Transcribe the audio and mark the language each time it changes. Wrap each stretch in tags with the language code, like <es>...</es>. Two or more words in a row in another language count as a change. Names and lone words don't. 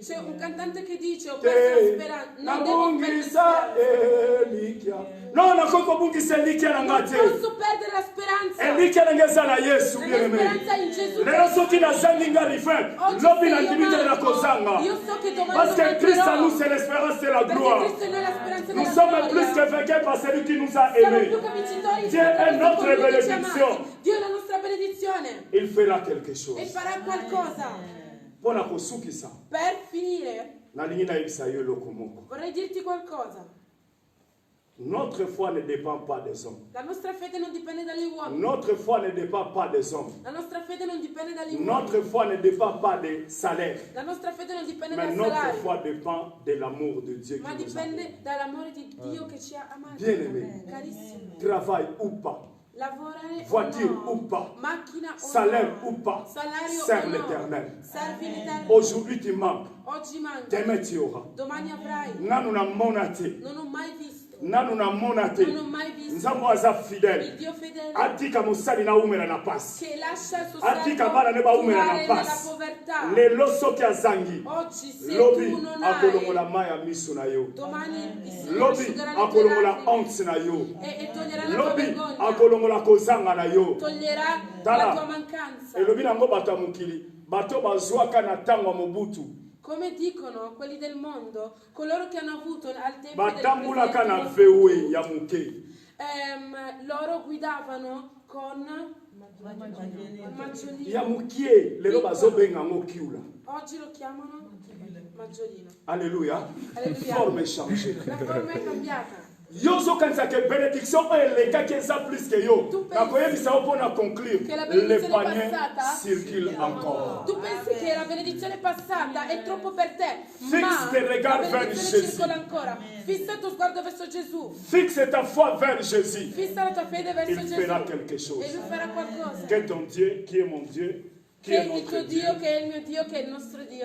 <it>C'è un cantante che dice: ho perso la speranza. Non devo perdere</it> <ln>Nabungisa Elikia. No, nakoko bungisa Elikia na</ln> <it>Non</it> <ln>ngate.</ln> <it>posso perdere la speranza.</it> <ln>Elikia na ngeza na Yesu</ln> <it>La</it> <fr>bien</fr> <it>mia</it> <fr>aimé.</fr> <it>speranza è in Gesù.</it> <ln>Lelo soki na zangi nga rifin.</ln> <it>Oggi</it> <ln>Lobi</ln> <it>se</it> <ln>na</ln> <it>io</it> <ln>ndimite na</ln> <it>manco,</it> <ln>kozanga.</ln> <it>io so che domani</it> <fr>Parce que</fr> <it>non</it> <fr>Christ en</fr> <it>mancherò.</it> <fr>nous c'est l'espérance et la</fr> <it>Perché</it> <fr>gloire.</fr> <it>Cristo è noi la speranza</it> <fr>Nous</fr> <it>della</it> <fr>sommes plus</fr> <it>gloria.</it> <fr>que vainqueurs par celui qui nous a</fr> <it>Siamo</it> <fr>aimés.</fr> <it>più che vincitori.</it> <fr>Dieu est notre</fr> <it>colui che ci ha</it> <fr>bénédiction.</fr> <it>amati. Dio è la nostra benedizione.</it> <fr>Il fera quelque</fr> <it>E</it> <fr>chose.</fr> <it>farà qualcosa.</it> <ln>Pona kosukisa.</ln> <it>Per finire,</it> <ln>Nalingi na yebisa yo eloko moko.</ln> <it>vorrei dirti qualcosa.</it> <fr>Notre foi ne dépend pas des hommes.</fr> <it>La nostra fede non dipende dagli uomini.</it> <fr>Notre foi ne dépend pas des hommes.</fr> <it>La nostra fede non dipende dagli uomini.</it> <fr>Notre foi ne dépend pas des salaires.</fr> <it>La nostra fede non dipende</it> <fr>Mais</fr> <it>dal</it> <fr>notre</fr> <it>salario.</it> <fr>foi dépend de l'amour de Dieu</fr> <it>Ma</it> <fr>qui nous a aimés.</fr> <it>dipende dall'amore di Dio che ci ha amati.</it> <fr>Bien-aimé.</fr> <it>Carissimo.</it> <fr>Travail ou pas,</fr> <it>Lavorare</it> <fr>voiture</fr> <it>o</it> <fr>ou</fr> <it>no,</it> <fr>pas,</fr> <it>macchina o</it> <fr>salaire</fr> <it>no,</it> <fr>ou pas,</fr> <it>salario</it> <fr>sers</fr> <it>o no,</it> <fr>l'Éternel.</fr> <it>servi l'Eterno.</it> <fr>Aujourd'hui tu manques,</fr> <it>Oggi manca,</it> <fr>demain tu auras.</fr> <it>domani avrai.</it> <ln>Nanu na monate,</ln> <it>Non ho mai visto,</it> <ln>nanu na monate.</ln> <it>non ho mai visto</it> <ln>Nzambo aza</ln> <it>il</it> <fr>fidèle.</fr> <it>Dio fedele</it> <ln>Atika mosali na umela na pasi.</ln> <it>che lascia il suo</it> <ln>Atika bana ne ba</ln> <it>servo</it> <ln>umela na</ln> <it>curare nella</it> <ln>pasi.</ln> <it>povertà.</it> <ln>Lelo soki azangi.</ln> <it>Oggi se</it> <ln>Lobi</ln> <it>tu non</it> <ln>akolongola</ln> <it>hai,</it> <ln>mai ya miso na yo.</ln> <it>domani il Signore</it> <ln>Lobi</ln> <it>asciugherà le tue</it> <ln>akolongola</ln> <it>lacrime</it> <ln>honte na yo.</ln> <it>e toglierà la tua</it> <ln>Lobi</ln> <it>vergogna,</it> <ln>akolongola kozanga na yo.</ln> <it>toglierà</it> <ln>Tala.</ln> <it>la tua mancanza.</it> <ln>elobi nango bato ya mokili bato bazwaka na ntango ya mobutu</ln> <it>Come dicono quelli del mondo, coloro che hanno avuto al tempo</it> <ln>batambulaka na</ln> <it>del</it> <ln>vewe ya moke.</ln> <it>loro guidavano con maggiolino.</it> <ln>Ya mokie lelo bazobenga yango kiula.</ln> <it>Oggi lo chiamano maggiolino.</it> <fr>Alléluia.</fr> <it>Alléluia.</it> <fr>Forme changée.</fr> <it>La forma è cambiata.</it> <ln>Yo ozokanisa ke bénédiction oyo elekaki eza</ln> <fr>plus que</fr> <ln>yo</ln> <it>Tu pensi</it> <ln>nakoyebisa yo mpona conclure</ln> <it>che la</it> <fr>le</fr> <it>benedizione</it> <fr>panier</fr> <it>passata</it> <fr>circule encore.</fr> <it>Tu pensi che la benedizione passata è troppo per te,</it> <fr>Fixe</fr> <it>ma</it> <fr>tes regards</fr> <it>la</it> <fr>vers</fr> <it>benedizione</it> <fr>Jésus.</fr> <it>circola ancora. Fissa il tuo sguardo verso Gesù.</it> <fr>Fixe ta foi vers Jésus.</fr> <it>Fissa la tua fede verso</it> <fr>Il fera</fr> <it>Gesù.</it> <fr>quelque chose.</fr> <it>E lui farà qualcosa.</it> <fr>Que ton Dieu, qui est mon Dieu, qui</fr> <it>Che</it> <fr>est</fr> <it>il</it> <fr>notre</fr> <it>tuo</it> <fr>Dieu,</fr> <it>Dio, che è il mio Dio, che è il nostro Dio,</it>